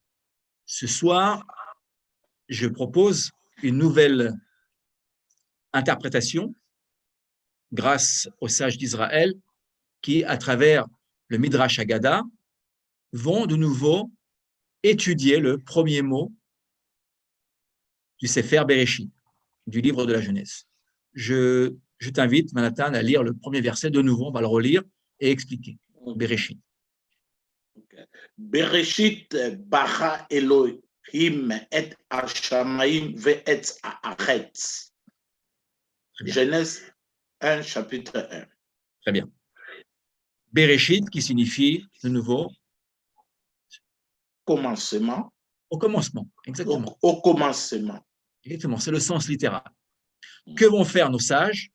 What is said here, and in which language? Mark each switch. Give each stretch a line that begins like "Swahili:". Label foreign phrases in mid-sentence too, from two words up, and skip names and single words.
French: Ce soir, je propose une nouvelle interprétation grâce aux sages d'Israël qui, à travers le Midrash Haggadah, vont de nouveau étudier le premier mot du
Hebrew: ספר בראשית,
French: du livre de la Genèse. Je t'invite, Manhattan, à lire le premier verset de nouveau, on va le relire et expliquer. Bereshit.
Hebrew: בראשית ברא אלהים את השמים ואת הארץ.
French: Genèse 1, chapitre 1. Très bien. Bereshit, qui signifie, de nouveau, commencement. Au commencement, exactement. Au commencement. Exactement, c'est le sens littéral. Que vont faire nos sages?